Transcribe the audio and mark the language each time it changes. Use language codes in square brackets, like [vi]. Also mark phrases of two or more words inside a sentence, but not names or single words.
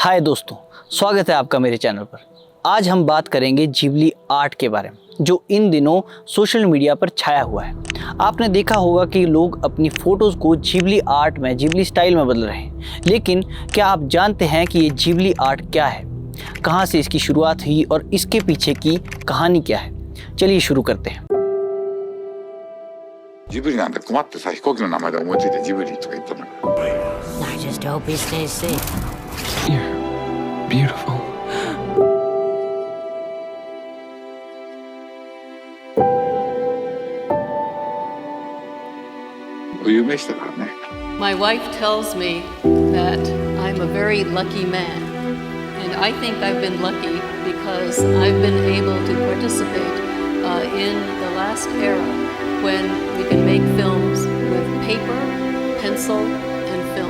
[hi] हाय दोस्तों, स्वागत है आपका मेरे चैनल पर। आज हम बात करेंगे जिबली आर्ट के बारे में, जो इन दिनों [en] social media [hi] पर छाया हुआ है। आपने देखा होगा कि लोग अपनी फ़ोटोज़ को जिबली आर्ट में, जिबली स्टाइल में बदल रहे हैं। लेकिन क्या आप जानते हैं कि ये जिबली आर्ट क्या है, कहाँ से इसकी शुरुआत हुई और इसके पीछे की कहानी क्या है? चलिए शुरू करते हैं। [ja] ジブリなんて困ってさ、飛行機の名前で思いついてジブリとか言ったんだから。 [en] I just hope he stays safe. You're beautiful. My wife tells me that I'm a very lucky man, and I think I've been lucky because I've been able to participate in the last era when we can make films with paper, pencil, and film.